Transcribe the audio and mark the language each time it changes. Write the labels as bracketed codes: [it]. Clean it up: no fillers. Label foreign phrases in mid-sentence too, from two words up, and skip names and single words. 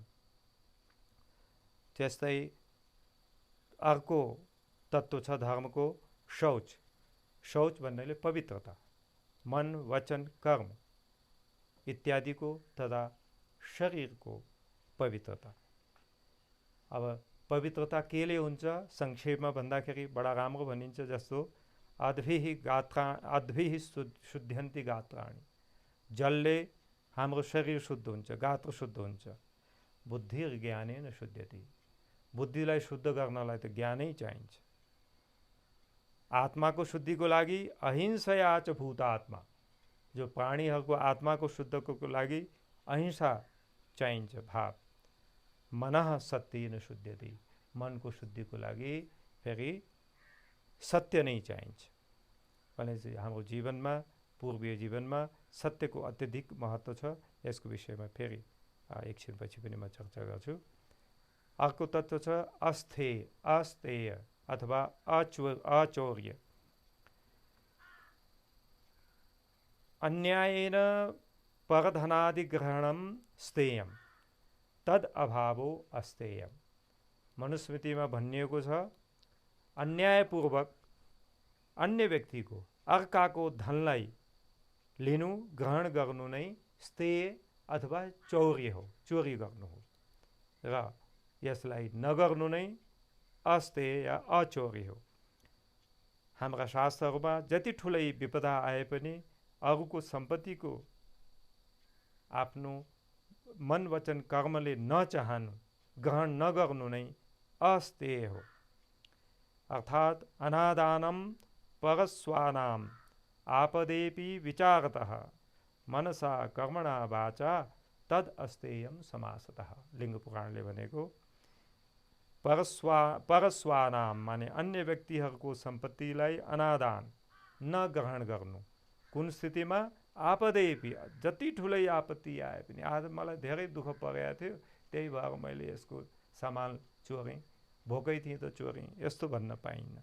[ne] त्यस्तै अर्को तत्त्व छ धर्मको शौच। शौच भन्नाले पवित्रता, मन, वचन, कर्म इत्यादिको तथा शरीरको पवित्रता। अब पवित्रता केले हुन्छ? संक्षेपमा भन्दाखेरि बडा राम्रो भनिन्छ, जस्तो [sa] अद्भिः शुद्ध्यन्ति गात्राणि। [ne] जलले हाम्रो शरीर शुद्ध हुन्छ, गात्र शुद्ध हुन्छ। [sa] बुद्धि ज्ञानेन शुद्ध्यति। [ne] बुद्धिलाई शुद्ध गर्नलाई त ज्ञानै चाहिन्छ। आत्माको शुद्धिको लागि [sa] अहिंसया च भूतात्मा। [ne] जो प्राणीहरूको आत्माको शुद्धको लागि अहिंसा चाहिन्छ भाव। [sa] मनः सत्येन शुद्ध्यति। [ne] मनको शुद्धिको लागि फेरि सत्य नै चाहिन्छ। भनेपछि हाम्रो जीवनमा, पूर्वीय जीवनमा सत्यको अत्यधिक महत्त्व छ। यसको विषयमा फेरि एकछिनपछि पनि म चर्चा गर्छु। अर्को तत्त्व छ अस्तेय अथवा अचौर्य। [sa] अन्यायेन परधनादिग्रहणं स्तेयं तद अभावो अस्तेयम्। [ne] मनुस्मृतिमा भनिएको छ, अन्यायपूर्वक अन्य व्यक्तिको, अर्काको धनलाई लिनु, ग्रहण गर्नु नै स्तेय अथवा चौर्य हो, चोरी गर्नु हो। र यसलाई नगर्नु नै अस्तेय या अचौर्य हो। हाम्रा शास्त्रहरूमा जति ठुलै विपदा आए पनि अरूको सम्पत्तिको आफ्नो मन वचन कर्मले नचाहनु, ग्रहण नगर्नु नै अस्तेय हो। [sa] अर्थात् अनादानं परस्वानां आपदेपि विचारतः मनसा कर्मणा वाचा तद अस्तेयम समासतः। [ne] लिङ्ग पुराणले भनेको परस्वानाम माने अन्य व्यक्तिहरूको सम्पत्तिलाई अनादान नग्रहण गर्नु। कुन स्थितिमा? आपदेपि, जति ठुलै आपत्ति आए पनि, आज मलाई धेरै दुःख परेको थियो, त्यही भएर मैले यसको सामान चोरेँ, भोकै थिएँ त चोरेँ, यस्तो भन्न पाइन्न।